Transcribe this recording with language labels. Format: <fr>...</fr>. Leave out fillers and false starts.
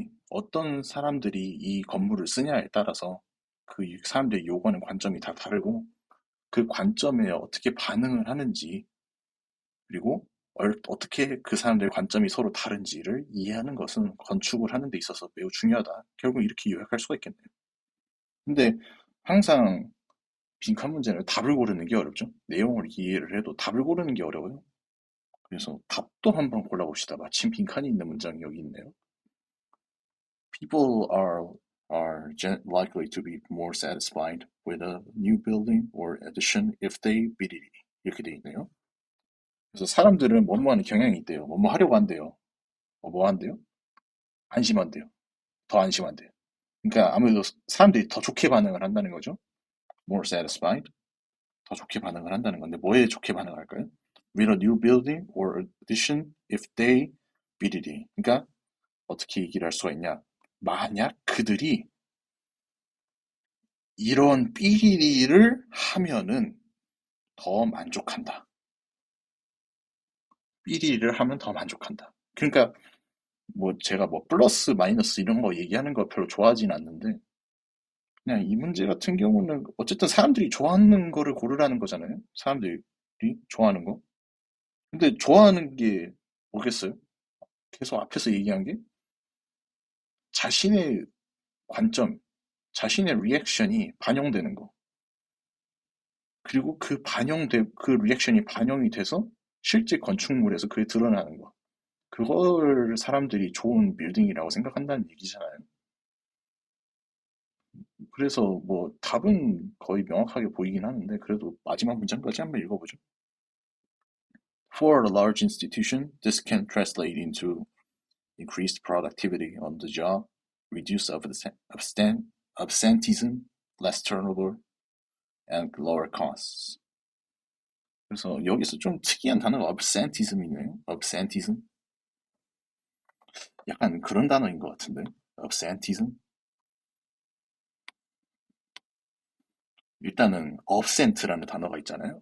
<ko>어떤 사람들이 이 건물을 쓰냐에 따라서 그 사람들의 요구하는 관점이 다 다르고 그 관점에 어떻게 반응을 하는지 그리고 어떻게 그 사람들의 관점이 서로 다른지를 이해하는 것은 건축을 하는 데 있어서 매우 중요하다. 결국 이렇게 요약할 수가 있겠네요. 근데 항상 빈칸 문제는 답을 고르는 게 어렵죠. 내용을 이해를 해도 답을 고르는 게 어려워요. 그래서 답도 한번 골라봅시다. 마침 빈칸이 있는 문장이 여기 있네요.</ko> <en>People are likely to be more satisfied with a new building or addition if they bid it.</en> <ko>이렇게 돼 있네요. 그래서 사람들은 뭐뭐 하는 경향이 있대요. 뭐뭐 하려고 한대요. 뭐 한대요? 안심한대요. 더 안심한대요. 그러니까 아무래도 사람들이 더 좋게 반응을 한다는 거죠.</ko> <en>More satisfied.</en> <ko>더 좋게 반응을 한다는 건데 뭐에 좋게 반응할까요?</ko> <en>With a new building or addition if they bid it.</en> <ko>그러니까 어떻게 얘기를 할 수가 있냐? 만약 그들이 이런 삐리리를 하면은 더 만족한다. 삐리리를 하면 더 만족한다. 그러니까 뭐 제가 뭐 플러스 마이너스 이런 거 얘기하는 거 별로 좋아하진 않는데 그냥 이 문제 같은 경우는 어쨌든 사람들이 좋아하는 거를 고르라는 거잖아요. 사람들이 좋아하는 거. 근데 좋아하는 게 뭐겠어요? 계속 앞에서 얘기한 게 자신의 관점, 자신의 리액션이 반영되는 거. 그리고 그 리액션이 반영이 돼서 실제 건축물에서 그게 드러나는 거. 그걸 사람들이 좋은 빌딩이라고 생각한다는 얘기잖아요. 그래서 뭐 답은 거의 명확하게 보이긴 하는데 그래도 마지막 문장까지 한번 읽어보죠.</ko> <en>For a large institution, this can translate into increased productivity on the job, reduced absenteeism, less turnover, and lower costs.</en> <ko>그래서 여기서 좀 특이한 단어가 absenteeism이네요.</ko> <en>absenteeism.</en> <ko>약간 그런 단어인 것 같은데.</ko> <en>absenteeism.</en> <ko>일단은 absent라는 단어가 있잖아요.</ko>